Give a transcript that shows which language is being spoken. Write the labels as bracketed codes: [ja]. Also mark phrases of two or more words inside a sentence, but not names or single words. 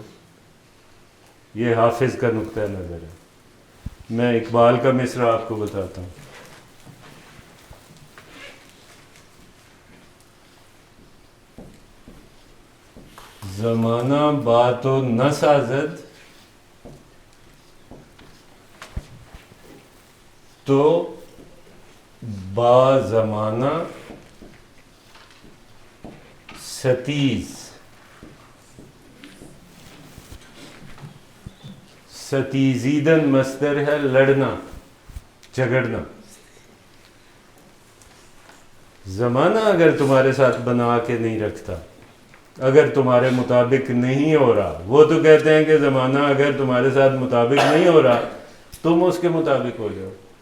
[ur] یہ حافظ کا نقطہ نظر ہے. میں اقبال کا مصرع آپ کو بتاتا ہوں. [fa] زمانہ بات و نہ سازد تو با زمانہ ستیز. [ur] ستیزیدن مصدر ہے لڑنا, جھگڑنا. زمانہ اگر تمہارے ساتھ بنا کے نہیں رکھتا, اگر تمہارے مطابق نہیں ہو رہا, وہ تو کہتے ہیں کہ زمانہ اگر تمہارے ساتھ مطابق نہیں ہو رہا تم اس کے مطابق ہو جاؤ.